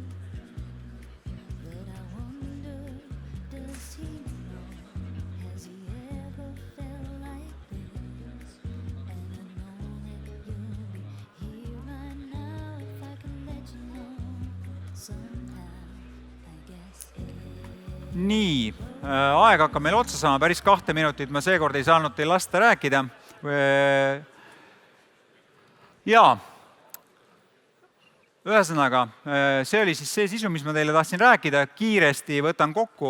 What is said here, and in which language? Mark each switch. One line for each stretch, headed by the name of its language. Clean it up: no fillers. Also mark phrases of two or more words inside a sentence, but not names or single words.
English: But I wonder, does he know? Has he ever felt like this? And I know that you'll be here right now if I can let you know. Sometime, I guess
Estonian: Nii, aeg hakkab meil otsa saama, päris 2 minutit, ma seekord ei saanud teil lasta rääkida. Jaa, ühesõnaga, see oli siis see sisu, mis ma teile tahtsin rääkida, kiiresti võtan kokku.